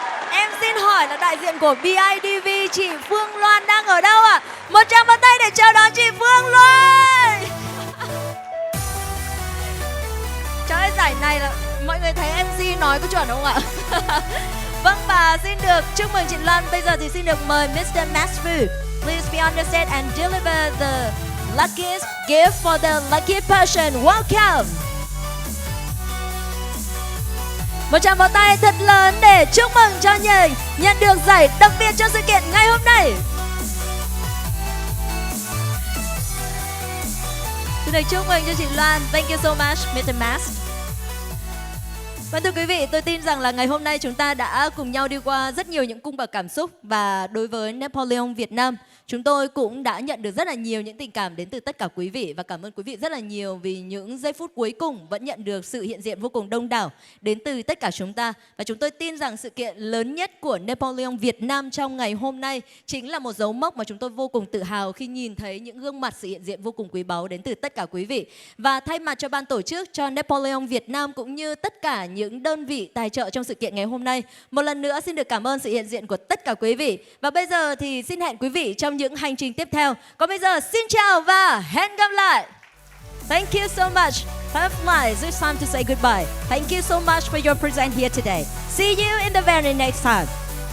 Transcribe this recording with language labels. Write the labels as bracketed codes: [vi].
[vi] Em xin hỏi là đại diện của BIDV chị Phương Loan đang ở đâu ạ? Một tràng vỗ tay để chào đón chị Phương Loan. Trời ơi, giải này là mọi người thấy MC nói có chuẩn không ạ? Vâng, và xin được chúc mừng chị Loan. Bây giờ thì xin được mời Mr. Matthew. [en] Please be on the set and deliver the luckiest gift for the lucky person. Welcome. [vi] Một tràng vỗ tay thật lớn để chúc mừng cho người nhận được giải đặc biệt cho sự kiện ngày hôm nay. Xin được chúc mừng cho chị Loan. [en] Thank you so much, Mr. Mas. [vi] Vâng, thưa quý vị, tôi tin rằng là ngày hôm nay chúng ta đã cùng nhau đi qua rất nhiều những cung bậc cảm xúc, và đối với Netpoleon Việt Nam, chúng tôi cũng đã nhận được rất là nhiều những tình cảm đến từ tất cả quý vị, và cảm ơn quý vị rất là nhiều vì những giây phút cuối cùng vẫn nhận được sự hiện diện vô cùng đông đảo đến từ tất cả chúng ta. Và chúng tôi tin rằng sự kiện lớn nhất của Netpoleon Việt Nam trong ngày hôm nay chính là một dấu mốc mà chúng tôi vô cùng tự hào khi nhìn thấy những gương mặt sự hiện diện vô cùng quý báu đến từ tất cả quý vị. Và thay mặt cho ban tổ chức, cho Netpoleon Việt Nam cũng như tất cả những đơn vị tài trợ trong sự kiện ngày hôm nay, một lần nữa xin được cảm ơn sự hiện diện của tất cả quý vị. Và bây giờ thì xin hẹn quý vị trong những hành trình tiếp theo. Còn bây giờ xin chào và hẹn gặp lại. [en] Thank you so much. Have fun. It's time to say goodbye. Thank you so much for your presence here today. See you in the very next time.